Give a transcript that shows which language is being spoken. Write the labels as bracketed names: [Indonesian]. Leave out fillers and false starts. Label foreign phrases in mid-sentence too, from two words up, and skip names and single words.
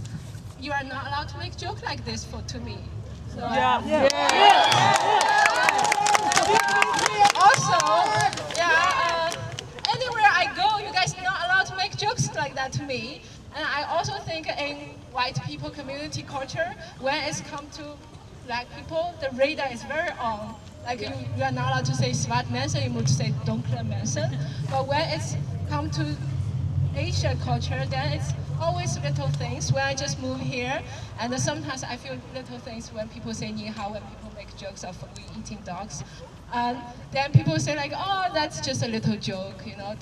[English] You are not allowed to make jokes like this to me. So, Also, anywhere I go, you guys are not allowed to make jokes like that to me. And I also think in white people community culture, when it's come to black people, the radar is very on. Like you are not allowed to say [Dutch] zwart mensen, [English] you must say [Dutch] donkere mensen. [English] But when it's come to Asian culture, then it's always little things. When I just moved here, and sometimes I feel little things when people say [Chinese] 你好, [English] when people make jokes of we eating dogs. And then people say like, oh, that's just a little joke, you know.